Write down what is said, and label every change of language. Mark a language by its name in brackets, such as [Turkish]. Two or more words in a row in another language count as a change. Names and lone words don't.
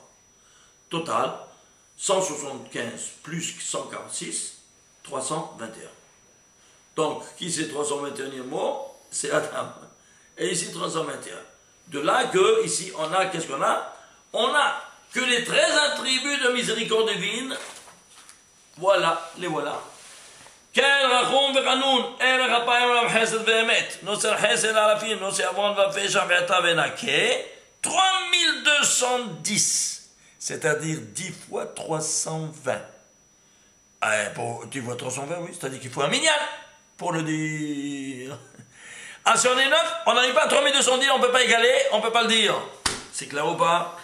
[French] Total, 175 plus 146, 321. Donc, qui c'est 321e mot? C'est Adam. Et ici, 321. De là que, ici, on a, qu'est-ce qu'on a? On a que les 13 attributs de miséricorde divine. Voilà, les voilà. [Hebrew] כן רחום וחנון, ערך אפיים עליו חסד ואמת, נוצר חסד אלפים, נוצר עוון ופשע ועתה ונקה, 3210, [French] c'est-à-dire 10 fois 320. Pour 10 fois 320, oui, c'est-à-dire qu'il faut un minyan pour le dire. Ah, si on est 9, on n'arrive pas à 3210, on ne peut pas égaler, on ne peut pas le dire. C'est clair ou pas?